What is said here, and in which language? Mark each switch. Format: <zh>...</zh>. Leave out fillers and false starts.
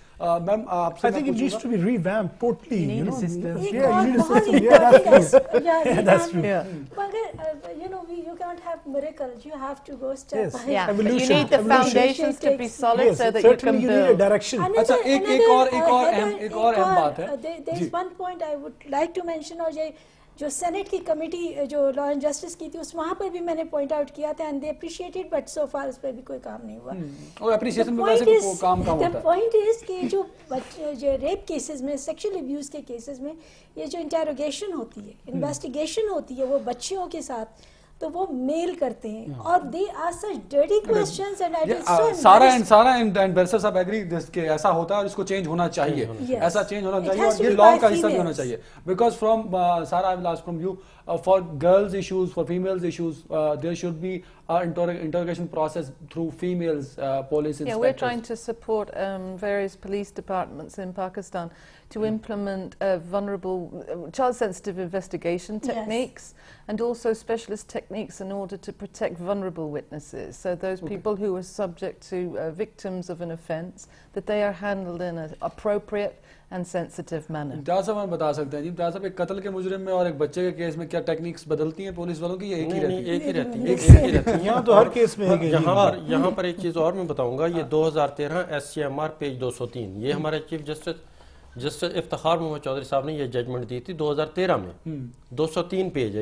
<en>Ma'am, I think it needs to be revamped totally. You need a system. Yeah, you need a system. Yeah, that's true. Yeah, that's true. Yeah. But you can't have miracles. You have to go step by Yeah, step. but you need the foundations to be solid so that you can certainly you need a build. direction.</en> <ur>اچھا ایک اور اہم بات ہے.</ur> <en>There is one point I would like to mention,</en> <ur>اور جو Saint کی committee جو لا اینڈ جسٹس کی تھی, اس وہاں پر بھی میں نے پوائنٹ آؤٹ کیا تھا,</ur> <en>and they appreciated, but so far</en> <ur>اس پہ بھی کوئی کام نہیں ہوا. اور اپریشیشن میں ویسے کام ہوتا ہے.</ur> <en>The point is</en> <ur>کہ جو ریپ کیسز میں, سیکشل ابیوز کے کیسز میں, یہ جو انٹیروگیشن ہوتی ہے, انویسٹیگیشن ہوتی ہے وہ بچیوں کے ساتھ, تو وہ میل کرتے ہیں, اور</ur> <en>they ask such dirty questions, and I think so</en> <ur>سارا اینڈ بیرسٹر صاحب ایگری کہ ایسا ہوتا ہے اور اس کو چینج ہونا چاہیے, ایسا چینج ہونا چاہیے, اور یہ لا کا حصہ بھی ہونا چاہیے.</ur> <en>Because from سارا I will ask from you, for girls issues, for females issues, there should be interrogation process through females police inspectors. Yeah, we're trying to support various police departments in Pakistan to implement vulnerable, child-sensitive investigation techniques, and also specialist techniques in order to protect vulnerable witnesses. So those people who are subject to victims of an offence, that they are handled in an appropriate and sensitive manner.</en> <ur>امتیاز صاحب ہم بتا سکتے ہیں جی, امتیاز صاحب ایک قتل کے مجرم میں اور ایک بچے کے کیس میں کیا ٹیکنیکس بدلتی ہیں پولیس والوں کی, یہ ایک ہی رہتی ہے؟ یہاں تو ہر کیس میں ہے. یہاں پر ایک چیز اور میں بتاؤں گا, یہ 2013 SCMR پیج 203, یہ ہمارے چیف جسٹس افتخار محمد چودھری صاحب نے یہ ججمنٹ دی تھی 2013 میں, 203 پیج ہے.</ur>